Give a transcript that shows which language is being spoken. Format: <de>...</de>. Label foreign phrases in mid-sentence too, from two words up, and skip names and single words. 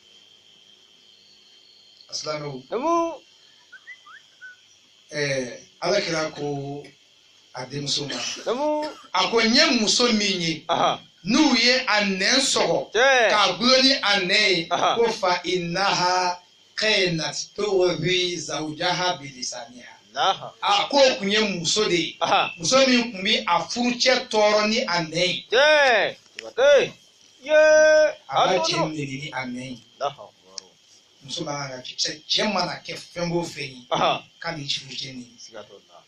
<bm>a silamɛw Namu. ala kɛra ko a denmuso ma Namu. a ko n ye muso min ye Aha. n'u ye a nɛn sɔgɔ Tiɲɛ. k'a gulon ni a nɛn ye Aha.</bm> <ar>ko فإنها كانت تؤذي زوجها بلسانها Allahu.</ar> <bm>a k'o kun ye muso de ye Aha. muso min kun bi a furucɛ tɔɔrɔ ni a nɛn ye Tiɲɛ. Jabate. Ye. a b'a An cɛ tugu dɔrɔn. nege ni a nɛn ye</bm> <ar>الله أكبر.</ar> <bm>muso man kan ka cɛ mana kɛ fɛn o fɛn ye Aha. k'ale furucɛ nin Siga t'o la.</bm>